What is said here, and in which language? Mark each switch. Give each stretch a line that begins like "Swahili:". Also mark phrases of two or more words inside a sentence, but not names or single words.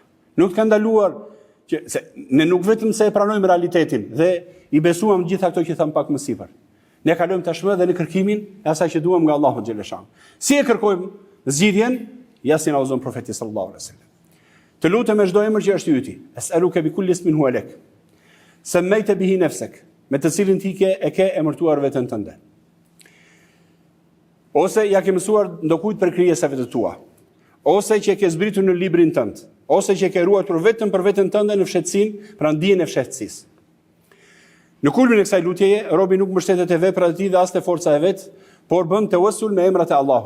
Albanian: Nuk ka ndaluar që se ne nuk vetëm se e pranojmë realitetin dhe i besuam gjitha ato që tham pak më sipër. Ne kalojmë tashmë edhe në kërkimin e asaj që duam nga Allahu xhaleshan. Si e kërkojmë zgjidhjen? Ja si na udhëzon profeti
Arabic: صلى الله عليه وسلم.
Albanian: Të lutem me çdo emër që është i yti.
Arabic: أسألك بكل اسم هو لك سميت به نفسك,
Albanian: me të cilin ti e ke emërtuar veten tënde. Ose ja ke mësuar ndokujt për krijesave të tua. ose që e ke zbritur në librin tënd, ose që e ke ruajtur vetëm për veten tënde në fshehtësinë, pra ndijen e fshehtësisë. Në kulmin e kësaj lutjeje, robi nuk mbështetet te veprat e tij dhe as te forca e vet, por bën tawassul me emrat e Allahut.